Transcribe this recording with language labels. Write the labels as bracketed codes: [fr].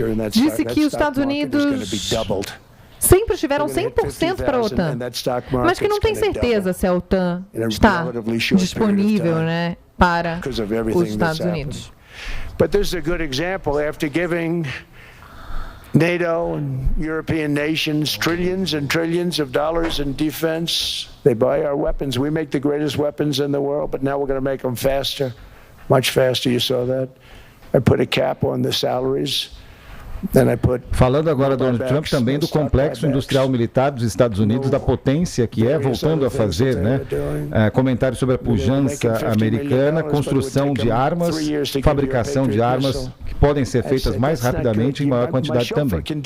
[pt] Disse que os Estados Unidos sempre estiveram 100% para a OTAN, mas que não tem certeza se a OTAN está disponível, né, para os Estados Unidos. [en] But this is a good example. After giving NATO and European nations trillions and trillions of dollars in defense, they buy our weapons. We make the greatest weapons in the world, but now we're going to make them faster, much faster. You saw that. I put a cap on the salaries. [pt] Falando agora, Donald Trump, também do complexo industrial militar dos Estados Unidos, da potência que é, voltando a fazer, né, comentários sobre a pujança americana, construção de armas, fabricação de armas que podem ser feitas mais rapidamente e em maior quantidade também.